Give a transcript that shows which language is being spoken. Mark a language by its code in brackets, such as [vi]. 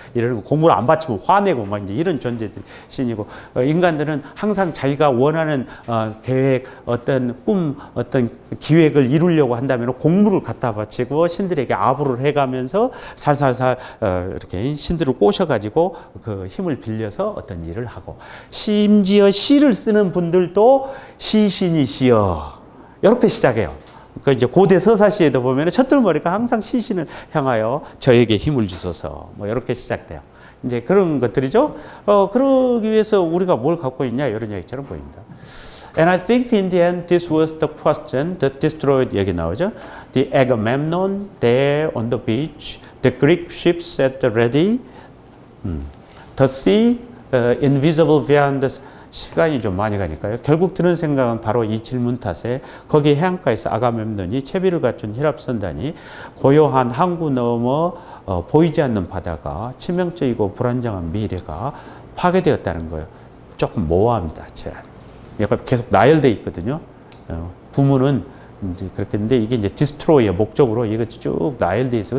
[ko] 이러고 공물 안 받치면 화내고 막 이제 이런 존재들이 신이고 인간들은 항상 자기가 원하는 계획, 어떤 꿈, 어떤 기획을 이루려고 한다면 공물을 갖다 바치고 신들에게 아부를 해가면서 살살살 이렇게 신들을 꼬셔가지고 그 힘을 빌려서 어떤 일을 하고 심지어 시를 쓰는 분들도 시신이시여 이렇게 시작해요. 그 이제 고대 서사시에도 보면 촛불머리가 항상 시신을 향하여 저에게 힘을 주소서 뭐 이렇게 시작돼요. 이제 그런 것들이죠. 그러기 위해서 우리가 뭘 갖고 있냐 이런 얘기처럼 보입니다. [en] And I think in the end this was the question that destroyed [ko] 여기 나오죠. [en] The Agamemnon there on the beach, the Greek ships at the ready, the sea invisible beyond the [ko] 시간이 좀 많이 가니까요. 결국 드는 생각은 바로 이 질문 탓에 거기 해안가에서 아가멤논이 채비를 갖춘 히랍 선단이 고요한 항구 너머 보이지 않는 바다가 치명적이고 불안정한 미래가 파괴되었다는 거예요. 조금 모호합니다. 약간 계속 나열돼 있거든요. 부문은 이제 그렇게 했는데 이게 이제 디스트로이의 목적으로 이것이 쭉 나열돼 있어요.